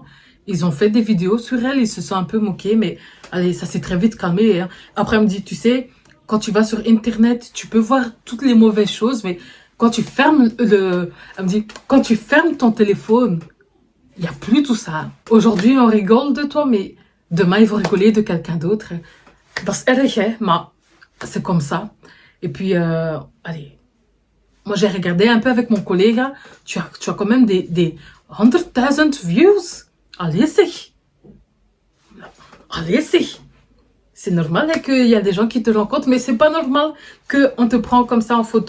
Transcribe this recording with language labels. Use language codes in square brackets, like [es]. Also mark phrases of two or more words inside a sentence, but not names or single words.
[fr] Ils ont fait des vidéos sur elle, ils se sont un peu moqués, mais allez, ça s'est très vite calmé. Hein. Après, elle me dit, tu sais, quand tu vas sur Internet, tu peux voir toutes les mauvaises choses, mais quand tu fermes elle me dit, quand tu fermes ton téléphone, il n'y a plus tout ça. Aujourd'hui, on rigole de toi, mais demain, ils vont rigoler de quelqu'un d'autre. [nl] Das erg, hè, [fr] mais c'est comme ça. Et puis, allez, moi j'ai regardé un peu avec mon collègue, tu as quand même des 100,000 views. Allez-y. Allez-y. C'est normal hein, qu'il y a des gens qui te rencontrent, mais c'est pas normal qu'on te prend comme ça en photo.